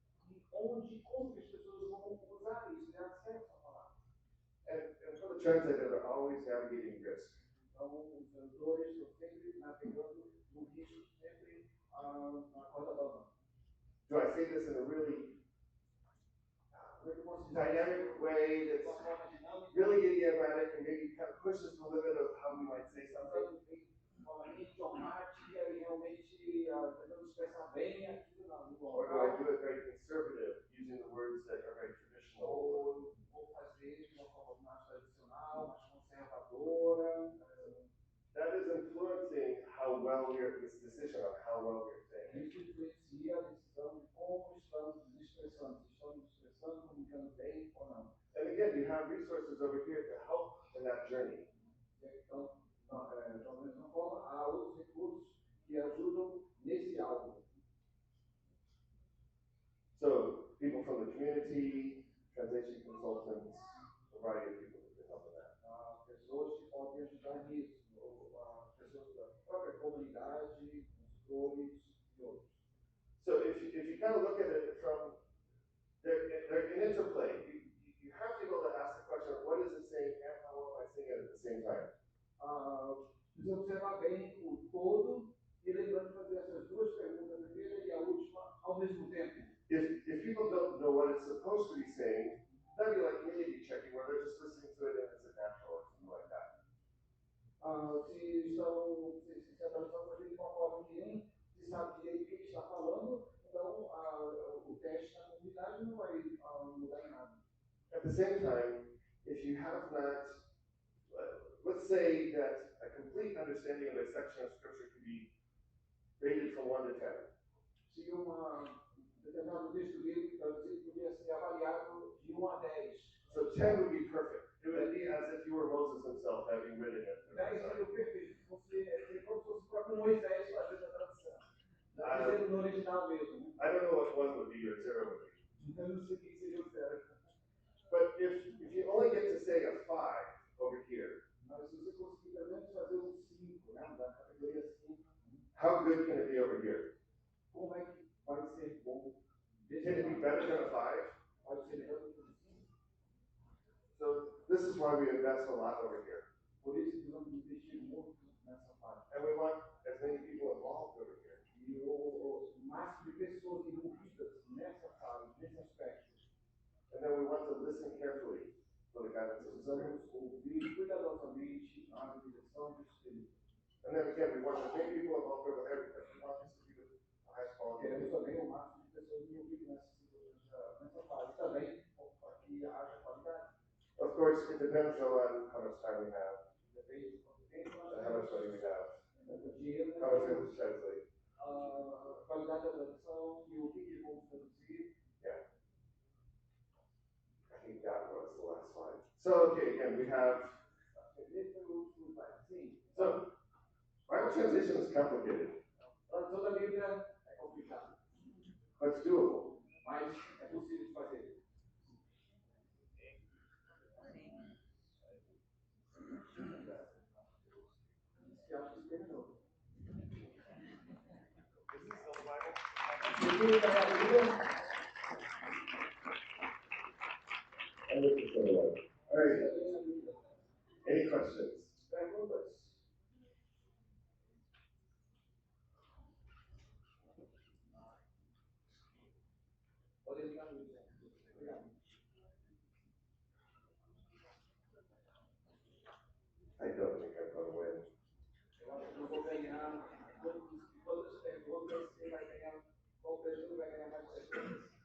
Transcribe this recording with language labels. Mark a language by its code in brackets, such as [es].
[pt] E onde, como que as pessoas vão usar isso, ter acesso à palavra? [en] And for the translator, they're always navigating risk. [pt] Então, os tradutores estão sempre navegando no risco, sempre na corda bamba. [en] Do I say this in a really [pt] Como é que eu posso dizer? [en] dynamic way [pt] De uma [en] that's [pt] forma dinâmica, [en] really idiomatic and maybe kind of pushes the limit of how we might say something? [pt] de forma idiomática e realmente tentando expressar bem aquilo na língua [en] Or do I [pt] oral? [en] do it very conservative, using the words that are very traditional? [pt] Ou vou fazer de uma forma mais tradicional, mais conservadora? [en] That is influencing how well we're, this decision on how well we're saying. [pt] Isso influencia a decisão de como estamos nos expressando, se estamos nos expressando, comunicando bem ou não. [en] And again, you have resources over here to help in that journey. [pt] Então, da mesma forma, há outros recursos que ajudam nesse álbum. [en] So people from the community, translation consultants, a variety of people who can help in that. [pt] Pessoas que podem ajudar nisso, ou pessoas da própria comunidade, consultores e outros. [en] So if you kind of look at it from, they're an interplay. You have to be able to ask the question, what is it saying and how am I saying it at the same time? [pt] Precisa observar bem o todo e lembrando de fazer essas duas perguntas, a primeira e a última, ao mesmo tempo. [en] If people don't know what it's supposed to be saying, that'd be like community checking where they're just listening to it and it's a natural or something like that. [pt] Se a tradução foi feita de uma forma que nem se sabe direito o que está falando, então o teste na comunidade não vai mudar em nada. [en] At the same time, if you have not, let's say that a complete understanding of a section of scripture could be rated from 1 to 10. [pt] Se determinado texto bíblico traduzido podia ser avaliado de 1 a 10. [en] So 10 would be perfect. It would be as if you were Moses himself having written it. [pt] 10 seria o perfeito. Seria como se fosse o próprio Moisés fazendo a tradução. Dizendo no original mesmo. [en] I don't know what 1 would be or 0 would be. [pt] Eu não sei o que seria o certo. [en] But if you only get to say a 5 over here, [pt] Mas se você conseguir pelo menos fazer um 5, né, da categoria 5, [en] how good can it be over here? [pt] como é que vai ser bom? [en] Can it be better than a 5? [pt] Pode ser melhor do que um 5. [en] So this is why we invest a lot over here. [pt] Por isso que vamos investir muito nessa parte. [en] And we want as many people involved over here. [pt] E o máximo de pessoas envolvidas nessa fase, nesse aspecto. [en] And then we want to listen carefully for the guidance of the Spirit. [pt] Precisamos ouvir cuidadosamente a direção do Espírito. [en] And then again, we want as many people involved with everything. We want this to be the highest quality. [pt] Queremos também o máximo de pessoas envolvidas nessa fase também, para que haja qualidade. [en] Of course, it depends though on how much time we have [pt] Depende de quanto tempo nós [en] and how much money we have, [pt] temos, dinheiro, [en] how much we have to translate. [pt] a qualidade da tradução e o que vamos traduzir. [en] Yeah. I think that was the last slide. So, okay, again, we have, [pt] Esse foi o último slide. Sim. [en] so, Bible translation is complicated, [pt] A tradução da Bíblia é complicada, [en] but it's doable. [pt] mas é possível de fazer. Se acha que terminou. Seguindo a Bíblia, [en] And this is the one. All right, any questions? [pt] perguntas? Podem ligar no Bíblia. Obrigado. [en] I don't think I'm going to win. [pt] Eu acho que eu vou ganhar todas as perguntas, quem vai ganhar, qual pessoa vai ganhar mais perguntas.